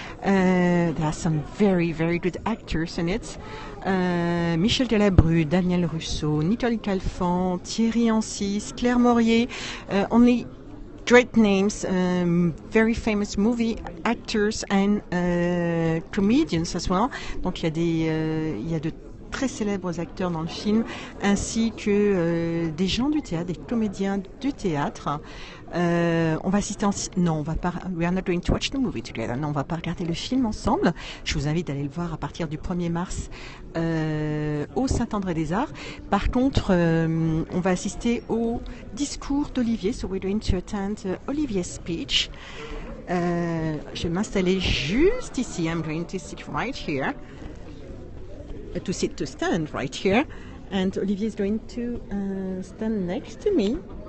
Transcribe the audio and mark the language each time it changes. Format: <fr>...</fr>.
<en>There are some very, very good actors in it. Michel Galabru, Daniel Russo, Nicole Calfan, Thierry Ancis, Claire Maurier, only great names, very famous movie actors and comedians as well.</en> <fr>Donc il y a de très célèbres acteurs dans le film, ainsi que des gens du théâtre, des comédiens du théâtre. On va assister non, on va pas.</fr> <en>We are not going to watch the movie together.</en> <fr>Non, on va pas regarder le film ensemble. Je vous invite à aller le voir à partir du 1er mars au Saint-André-des-Arts. Par contre, on va assister au discours d'Olivier.</fr> <en>So we're going to attend Olivier's speech.</en> <fr>Je vais m'installer juste ici.</fr> <en>I'm going to sit right here. To stand right here, and Olivier is going to stand next to me.</en>